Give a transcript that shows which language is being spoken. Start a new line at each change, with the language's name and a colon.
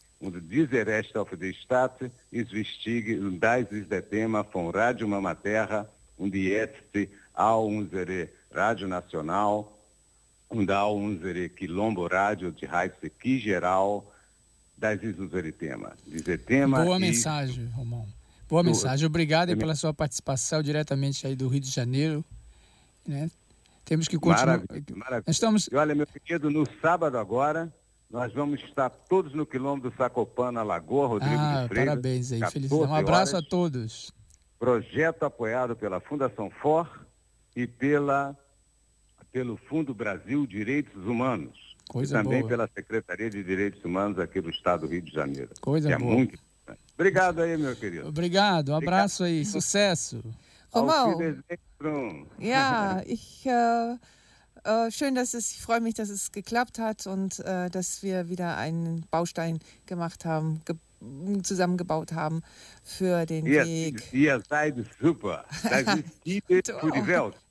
German: Und dieser Rest auf der Stadt ist wichtig, und das ist der Thema von Radio Mama Terra und jetzt auch unsere Radio National und auch unsere Quilombo Radio de Raiz
Portuguese: aqui geral.
German: Das ist unser Thema. Dieser Thema.
Portuguese: Boa mensagem, Romão. Boa mensagem. Obrigado pela sua participação diretamente aí do Rio de Janeiro. Né? Temos que continuar. Maravilha. Estamos... E olha, meu querido, no sábado agora. Nós vamos estar todos no quilombo do Sacopan, na Lagoa, Rodrigo de Freitas. Parabéns aí, felicidade. Um abraço a todos. Projeto apoiado pela Fundação FOR e pelo Fundo Brasil Direitos Humanos. Coisa e também boa. Pela Secretaria de Direitos Humanos aqui do Estado do Rio de Janeiro. Coisa que boa. É muito importante. Obrigado aí, meu querido. Obrigado, um abraço aí, sucesso. Romão.
German: Schön, dass es, ich freue mich, dass es geklappt hat und dass wir wieder einen Baustein gemacht haben, zusammengebaut haben für den Weg. Ihr seid super. Das ist die Welt für die Welt.